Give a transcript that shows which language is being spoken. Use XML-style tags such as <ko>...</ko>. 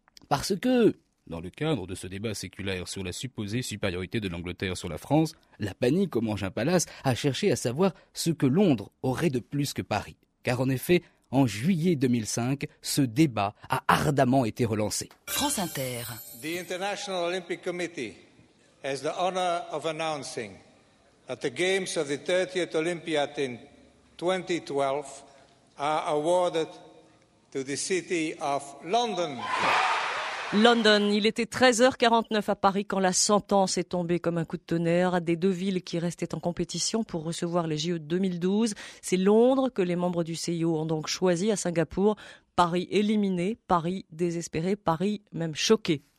<fr>Parce que, dans le cadre de ce débat séculaire sur la supposée supériorité de l'Angleterre sur la France, la panique au Mansion Palace a cherché à savoir ce que Londres aurait de plus que Paris. Car en effet, en juillet 2005, ce débat a ardemment été relancé. France Inter.</fr> <en>The International Olympic Committee has the honor of announcing that the Games of the 30th Olympiad in 2012 are awarded to the city of London.</en> <fr>London, il était 13h49 à Paris quand la sentence est tombée comme un coup de tonnerre à des deux villes qui restaient en compétition pour recevoir les JO de 2012. C'est Londres que les membres du CIO ont donc choisi à Singapour. Paris éliminé, Paris désespéré, Paris même choqué.</fr>